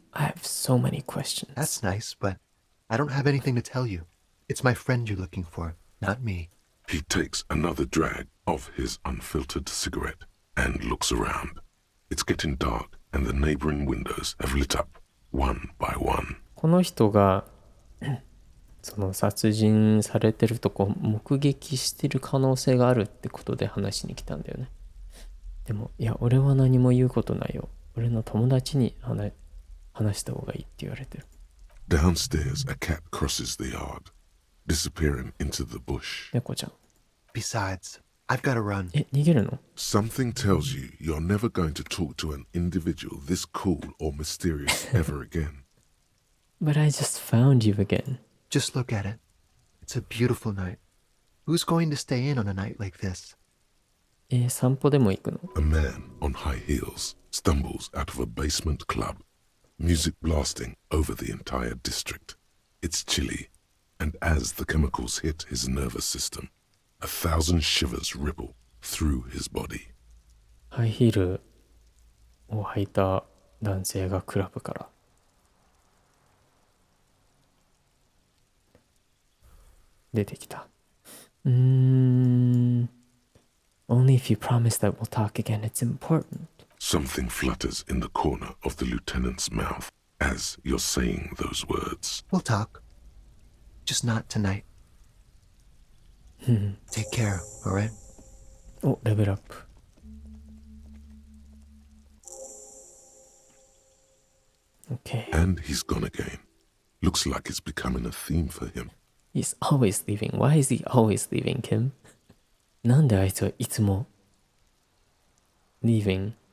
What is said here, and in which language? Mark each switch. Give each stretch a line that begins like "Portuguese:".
English: I have so many questions. That's nice, but I don't have anything to tell you. It's my friend you're looking for, not me. He takes another drag of his unfiltered cigarette and looks around. It's getting dark and the neighboring windows have lit up, one by one.
Japanese: この人がその殺人されてるとこ目撃してる可能性があるってことで話しに来たんだよね。でも、いや、俺は何も言うことないよ。俺の友達に話した方がいいって言われてる。
English: Downstairs, a cat crosses the yard, disappearing into the bush.
Japanese: 猫ちゃん。
English: Besides, I've got to run.
Japanese: 逃げるの？
English: Something tells you you're never going to talk to an individual this cool or mysterious ever again. But I just found you again. Just look at it. It's a beautiful night. Who's going to stay in on a night like this?
Japanese: 散歩でも行くの？
English: A man on high heels stumbles out of a basement club, music blasting over the entire district. It's chilly, and as the chemicals hit his nervous system, 1,000 shivers ripple through his body.
Japanese: ハイヒールを履いた男性がクラブから。出てきた。
English: Only if you promise that we'll talk again, it's important. Something flutters in the corner of the lieutenant's mouth as you're saying those words. We'll talk. Just not tonight. Take care, all right?
Japanese: お、レベルアップ。
English: Okay. And he's gone again. Looks like it's becoming a theme for him. He's always leaving. Why is he always leaving, Kim?
Japanese: なんであいつはいつも leaving?